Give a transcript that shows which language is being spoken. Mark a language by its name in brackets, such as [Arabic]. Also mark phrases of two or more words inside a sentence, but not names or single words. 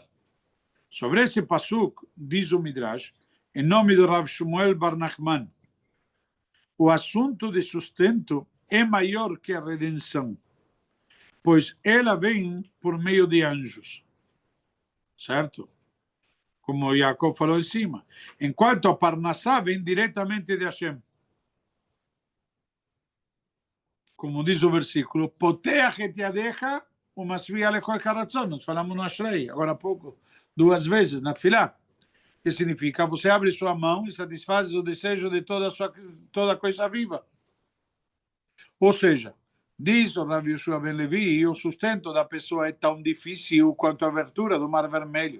[Portuguese] Sobre esse passuco, diz o Midrash, em nome do Rav Shmuel Bar Nachman, o assunto de sustento é maior que a redenção, pois ela vem por meio de anjos. Certo? Como Jacob falou em cima. Enquanto a Parnassá vem diretamente de Hashem. Como diz o versículo, [Hebrew] פותח את ידך ומשביע עליך הרצון. [Portuguese] Nós falamos no Ashrei, agora há pouco, 2 vezes, na Tfilá. Que significa, você abre sua mão e satisfaz o desejo de toda coisa viva. Ou seja, diz o Rav Yoshua Ben Levi, o sustento da pessoa é tão difícil quanto a abertura do Mar Vermelho.